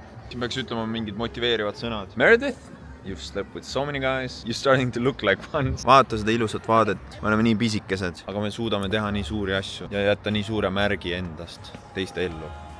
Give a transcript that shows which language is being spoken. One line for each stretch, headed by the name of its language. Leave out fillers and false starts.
Estonian: Siin peaks ütlema mingid motiveerivad sõnad.
English: Meredith, you've slept with so many guys. You're starting to look like one.
Estonian: Vaata seda ilusat vaadet. Me oleme nii pisikesed, aga me suudame teha nii suuri asju ja jätta nii suure märgi endast teiste ellu.